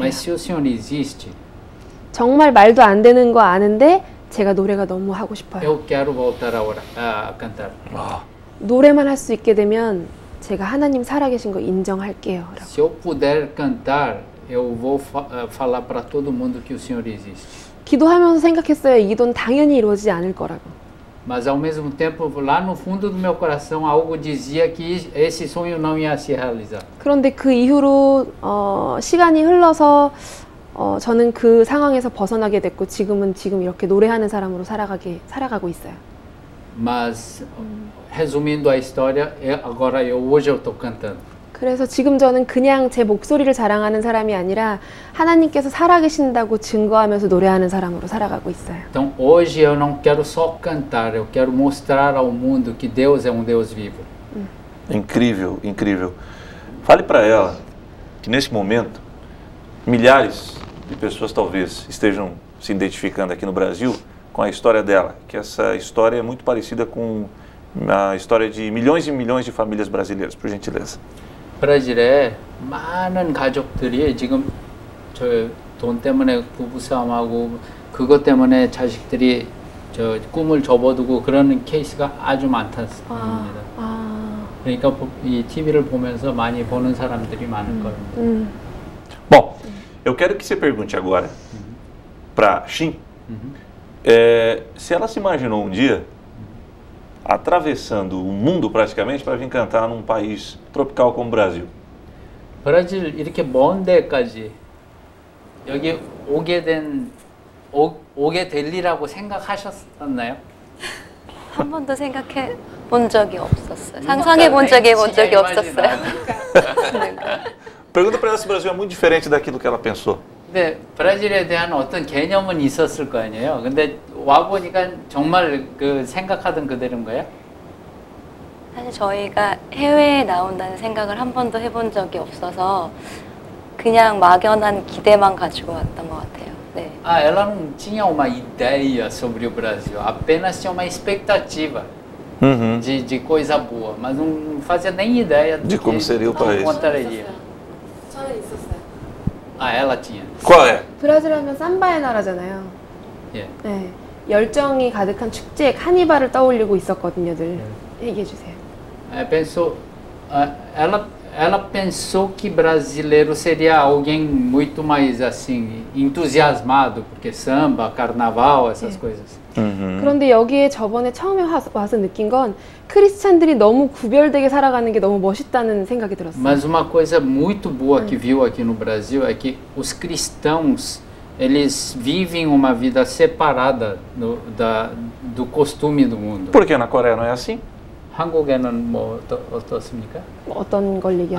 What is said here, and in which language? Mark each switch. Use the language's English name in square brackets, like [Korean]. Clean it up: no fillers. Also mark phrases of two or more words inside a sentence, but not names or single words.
[Portuguese] mas se o Senhor existe, [Korean] 정말 말도 안 되는 거 아는데 제가 노래가 너무 하고 싶어요. [Portuguese] eu quero voltar a cantar. Uau. [Korean] 노래만 할 수 있게 되면 제가 하나님 살아계신 거 인정할게요. 라고. [Portuguese] Se eu puder cantar, eu vou falar para todo mundo que o Senhor existe. [Korean] 기도하면서 생각했어요. 이 기도는 당연히 이루어지지 않을 거라고. [Portuguese] Mas ao mesmo tempo, lá no fundo do meu coração, algo dizia que esse sonho não ia se realizar. [Korean] 그런데 그 이후로 시간이 흘러서 저는 그 상황에서 벗어나게 됐고 지금 이렇게 노래하는 사람으로 살아가고 있어요. [Portuguese] Mas resumindo a história, hoje eu estou cantando. [Korean] 그래서 지금 저는 그냥 제 목소리를 자랑하는 사람이 아니라 하나님께서 살아계신다고 증거하면서 노래하는 사람으로 살아가고 있어요. [Portuguese] Então hoje eu não quero só cantar, eu quero mostrar ao mundo que Deus é um Deus vivo. Incrível, incrível. Fale para ela que nesse momento milhares de pessoas talvez estejam se identificando aqui no Brasil com a história dela, que essa história é muito parecida com a história de milhões e milhões de famílias brasileiras, por gentileza. [Korean] 브라질에 많은 가족들이 지금 저 돈 때문에 부부싸움하고 그것 때문에 자식들이 저 꿈을 접어두고 그러는 케이스가 아주 많답니다. 그러니까 이 TV를 보면서 많이 보는 사람들이 많을 겁니다. [Portuguese] Bom, eu quero que você pergunte agora para Shin se ela se imaginou um dia atravessando o mundo praticamente para vir cantar num país tropical como o Brasil. [Korean] 브라질 이렇게 먼 데까지 여기 오게 될이라고 생각하셨었나요? 한 번도 생각해 본 적이 없었어요. 상상해 본 적이 없었어요. [Portuguese] Pergunta para ela se o Brasil é muito diferente daquilo que ela pensou. [Korean] 근데 브라질에 대한 어떤 개념은 있었을 거 아니에요. 근데 와 보니까 정말 그 생각하던 그대로인 거예요? 사실 저희가 해외에 나온다는 생각을 한 번도 해본 적이 없어서 그냥 막연한 기대만 가지고 왔던 것 같아요. 네. [Portuguese] Ah, ela não tinha uma ideia sobre o Brasil, apenas tinha uma expectativa de coisa boa, mas não fazia nem ideia de como seria o país. Contraria. [Korean] 저는 있었어요. [Portuguese] Ah, ela tinha. Qual é? [Korean] 브라질 하면 삼바의 나라잖아요. 예. 네. 열정이 가득한 축제 카니발을 떠올리고 있었거든요, 늘. 얘기해 주세요. [Portuguese] Ela pensou que brasileiro seria alguém muito mais assim entusiasmado, porque samba, carnaval, essas coisas. [Korean] 그런데 여기에 저번에 처음에 와서 느낀 건 크리스찬들이 너무 구별되게 살아가는 게 너무 멋있다는 생각이 들었어요. [Portuguese] Mas uma coisa muito boa que viu aqui no Brasil é que os cristãos eles vivem uma vida separada do costume do mundo. Por que na Coreia não é assim? [Korean] 한국에는 뭐 어떻습니까? 어떤 걸 얘기하는